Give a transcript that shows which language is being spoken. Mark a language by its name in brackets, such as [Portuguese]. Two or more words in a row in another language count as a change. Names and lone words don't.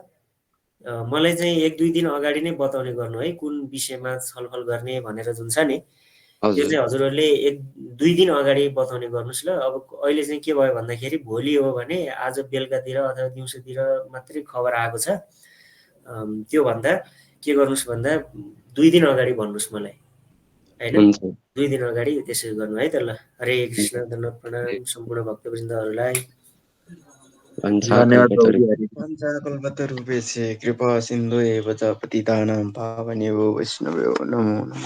[Nepali] मलाई चाहिँ 1-2 दिन अगाडि नै बताउने गर्नु है, कुन विषयमा छलफल गर्ने भनेर जुन छ नि त्यो चाहिँ हजुरहरूले 1-2 दिन अगाडि बताउने गर्नुहोस् ल। अब अहिले चाहिँ के भयो भन्दाखेरि भोलि हो भने आज बेलुकातिर अथवा दिउँसोतिर मात्रै खबर आएको छ। त्यो भन्दा के गर्नुहोस् भन्दा 2 दिन अगाडि भन्नुहोस् मलाई, होइन? 2 दिन अगाडि त्यसरी गर्नु है त ल। हरे कृष्ण, धन्यवाद प्रणाम सम्पूर्ण भक्तवृन्दहरूलाई। धन्यवाद प्रभु। [Sanskrit] पञ्चाकल्पतरुभ्यश्च कृपा सिन्धु एव च पतितानां पावनेभ्यो वैष्णवेभ्यो नमो नमः।